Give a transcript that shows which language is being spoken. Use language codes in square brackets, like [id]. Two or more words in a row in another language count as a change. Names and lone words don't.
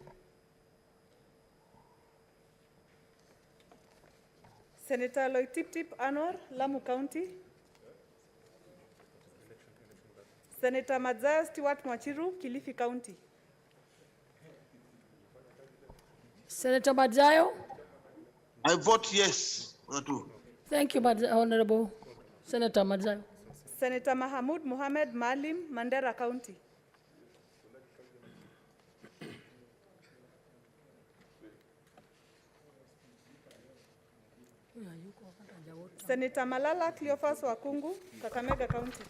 [en] Senator Loitip Anor, Lamu County. Senator Mazaya Stewart Mwachiru, Kilifi County. Senator Madzayo. I vote yes for the two. Thank you, Honorable Senator Madzayo. Senator Mahamud Mohamed Malim, Mandera County. Senator Malala Cleophas Wakungu, Kakamega County.